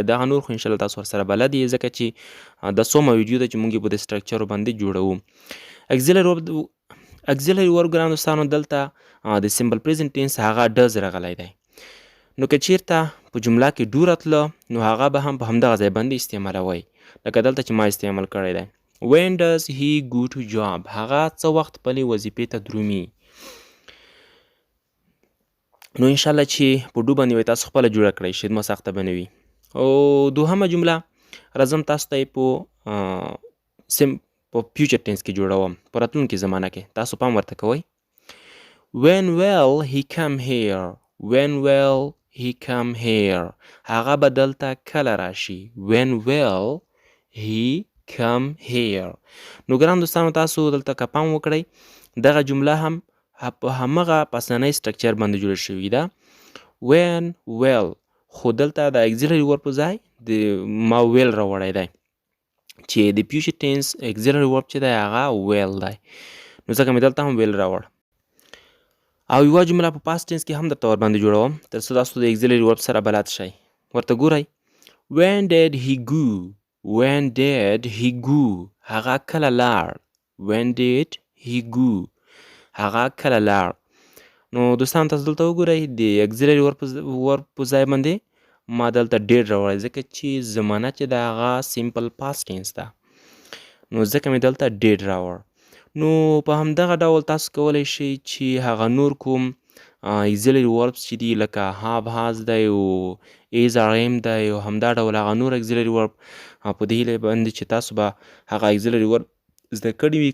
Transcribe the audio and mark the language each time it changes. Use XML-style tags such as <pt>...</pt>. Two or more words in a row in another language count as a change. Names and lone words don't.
<ps>دغه نور خو انشاءالله تاسو ورسره بلد یې، ځکه چې دا څومره ویډیو ده چې موږ یې په دې سټرکچرو باندې جوړوو.</ps> <en>auxiliary verb</en> <ps>ګرانو دوستانو دلته د</ps> <en>simple present tense</en> <ps>هغه ډز راغلی دی. نو که چیرته په جمله کې ډو راتله نو هغه به هم په همدغه ځای باندې استعمالوئ، لکه دلته چې ما استعمال کړی دی.</ps> <en>When does he go to job؟</en> <ps>هغه څه وخت خپلې وظیفې ته درومي. نو انشاءالله چې په ډو باندې وای تاسو خپله جوړه کړئ، خدمه سخته به نه وي. او دوهمه جمله راځم تاسو ته یې په</ps> <en>future tense</en> <ps>کې جوړوم، په راتلونکي زمانه کې. تاسو پام ورته کوئ.</ps> <en>When will he come here؟ When will he come here؟</en> <ps>هغه به دلته کله راشي.</ps> <en>When will he come here؟</en> <ps>نو ګران دوستانو تاسو دلته که پام وکړئ، دغه جمله هم په همغه پسنۍ سټرکچر باندې جوړه شوې ده.</ps> <en>When will،</en> <ps>خو دلته د</ps> <en>auxiliary verb</en> <ps>په ځای ما ویل راوړی دی، چې د</ps> <en>future tense auxiliary verb</en> <ps>چې دی هغه ویل دی، نو ځکه مې دلته هم ویل راوړ. او یوه جمله په</ps> <en>past tense</en> <ps>کې هم درته ورباندې جوړوم، تر څو تاسو د</ps> <en>auxiliary verb</en> <ps>سره بلد شئ. ورته ګورئ.</ps> <en>When did he go؟ When did he go؟</en> <ps>هغه کله لاړ.</ps> <en>When did he go؟</en> <ps>هغه کله لاړ. نو دوستان تاسو دلته وګورئ، د</ps> <en>auxiliary verb</en> <ps>په ځای باندې ما دلته ډېر راوړی، ځکه چې زمانه چې د هغه</ps> <en>simple past tense</en> <ps>ده، نو ځکه مې دلته ډېر راوړ. نو په همدغه ډول تاسو کولی شئ چې هغه نور کوم</ps> <en>auxiliary verbs</en> <ps>چې دي، لکه</ps> <en>have has</en> <ps>دی او</ps> <en>is am</en> <ps>دی، او همدا ډول هغه نور</ps> <en>auxiliary verb</en> <ps>په دې هیله باندې چې تاسو به هغه اګزیلري ورب زده کړي وي.</ps>